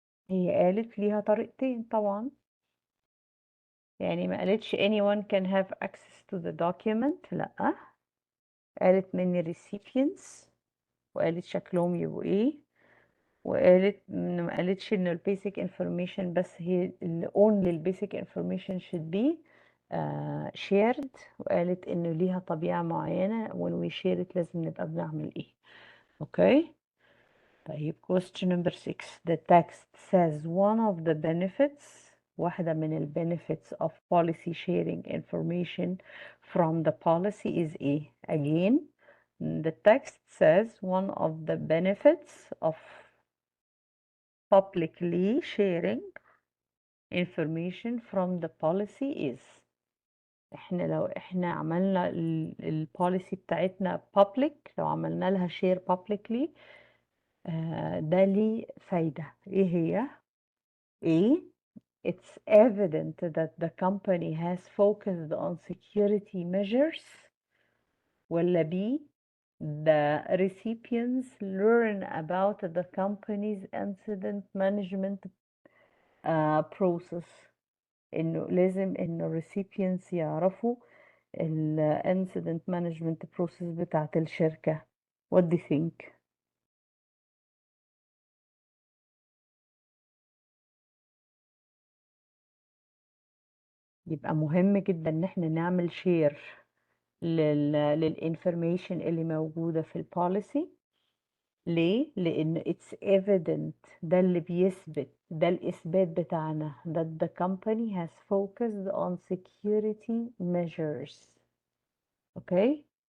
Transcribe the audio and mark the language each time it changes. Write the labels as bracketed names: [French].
[Arabic] هي قالت ليها طريقتين طبعا، يعني ما قالتش [English] anyone can have access to the document، [Arabic] لأ، قالت من recipients وقالت شكلهم يبقوا ايه، وقالت ما قالتش ان البيسك انفورميشن بس هي only البيسك انفورميشن [English] should be shared، [Arabic] وقالت انه ليها طبيعة معينة [English] when we share it [Arabic] لازم نبقى بنعمل ايه. اوكي. [English] طيب question number 6. The text says one of the benefits، [Arabic] واحدة من ال [English] benefits of policy sharing information from the policy is ايه. Again the text says one of the benefits of publicly sharing information from the policy is. [Arabic] لو احنا عملنا البوليسي بتاعتنا public، لو عملنا لها share publicly، ده ليه فايدة. ايه هي؟ A. [English] It's evident that the company has focused on security measures. [Arabic] ولا B. [English] The recipients learn about the company's incident management process. [Arabic] انه لازم انه recipients يعرفوا ال [English] incident management process [Arabic] بتاعت الشركة. [English] What do you think? [Arabic] يبقى مهم جدا ان احنا نعمل شير للانفورميشن اللي موجودة في البوليسي. ليه؟ لأن [English] it's evident، [Arabic] ده اللي بيثبت، ده الإثبات بتاعنا [English] that the company has focused on security measures. Okay?